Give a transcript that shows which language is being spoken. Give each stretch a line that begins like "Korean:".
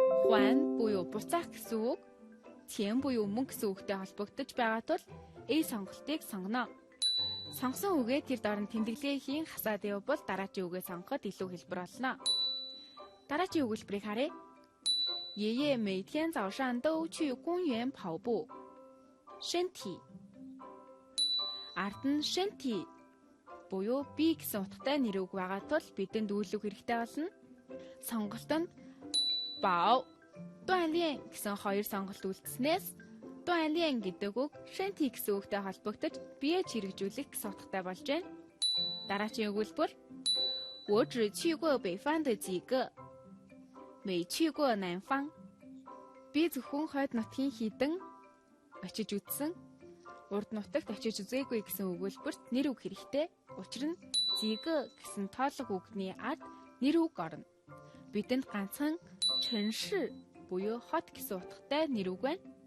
Mongolian: 还 буюу буцаах гэсэн үг, 钱 буюу мөнгө гэсэн үгтэй холбогдож байгаа тул A сонголтыг сонгоно. Сонгосон үгээ тэр дорн тэмдэглэгээ хийн хасаад явбал дараачийн үгээ сонгоход илүү хэлбэр болно. Дараачийн өгүүлбэрийг харъя.
Chinese: 爷爷每天早上都去公园跑步。
Mongolian: 身体 ард нь 身体 буюу би гэсэн утгатай нэр үг байгаа тул бидэнд үйлэг хэрэгтэй болно. Сонголтод 保 锻炼гэсэн хоёр сонголт үлдснээс 锻炼гэдэг үг 身体 гэсэн үгтэй холбогдож биеэ чирэгжүүлэх гэсэн утгатай болж байна. Дараачийн өгүүлбэр
Chinese: 我只去过北方的几个，没去过南方。
Mongolian: Би зөвхөн хойд нутгийн хідэн очиж үзсэн. Урд нутагт очиж үзээгүй гэсэн өгүүлбэрт нэр үг хэрэгтэй. Учир нь 几个 гэсэн тоолго үгний ад нэр үг орно. Бидэнд ганцхан 城市 буюу хот гэсэн утгатай нэр үг байна.